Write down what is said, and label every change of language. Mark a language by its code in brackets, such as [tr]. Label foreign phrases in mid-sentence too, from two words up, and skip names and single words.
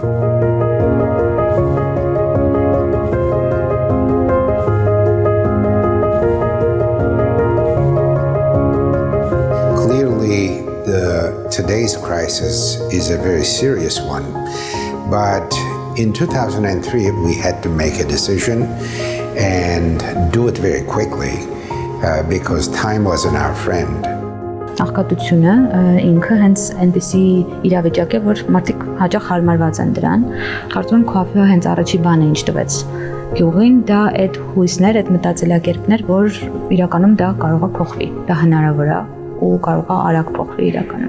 [en] Clearly, today's crisis is a very serious one, but in 2003, we had to make a decision and do it very quickly because time wasn't our friend. [hy] Աղքատությունը ինքը հենց այնպիսի իրավիճակ է, որ մարդիկ հաճախ հարմարված են դրան։ Կարծում եմ քոֆեը հենց առաջի բանը ինչ տվեց գյուղին, դա այդ հույսներ, այդ մտածելակերպներ, որ իրականում դա կարող է փոխվի, դա հնարավոր է ու կարող է արագ փոխվի իրականում։